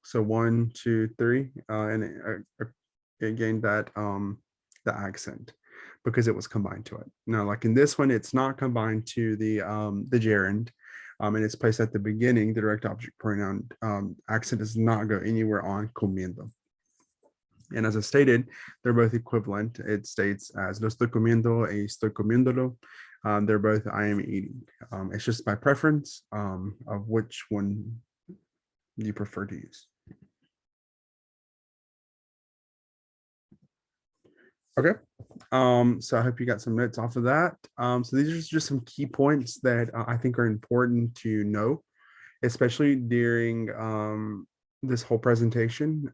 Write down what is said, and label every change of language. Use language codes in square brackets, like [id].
[en] So 1, 2, 3, and it gained that the accent because it was combined to it. Now, like in this one, it's not combined to the gerund, and it's placed at the beginning. The direct object pronoun accent does not go anywhere on comiendo. And as I stated, they're both equivalent. It states as [es] lo estoy comiendo y estoy comiéndolo. [en] They're both I am eating. It's just by preference of which one you prefer to use. Okay. So I hope you got some notes off of that. So these are just some key points that I think are important to know, especially during this whole presentation.